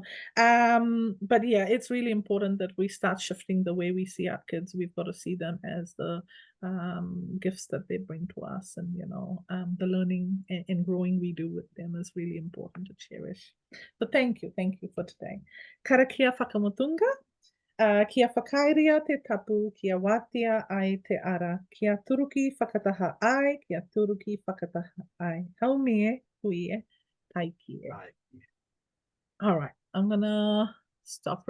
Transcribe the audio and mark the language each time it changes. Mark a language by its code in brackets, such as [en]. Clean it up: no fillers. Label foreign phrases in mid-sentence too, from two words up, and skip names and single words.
[en] But yeah, it's really important that we start shifting the way we see our kids. We've got to see them as the gifts that they bring to us, and you know, the learning and growing we do with them is really important to cherish. So thank you for today. [mi] Karakia whakamutunga. Kia whakairia te tapu, kia wātia ai te ara, kia turuki whakataha ai, kia turuki whakataha ai. Haumi e, hui e, taiki e. [en] All right, I'm gonna stop right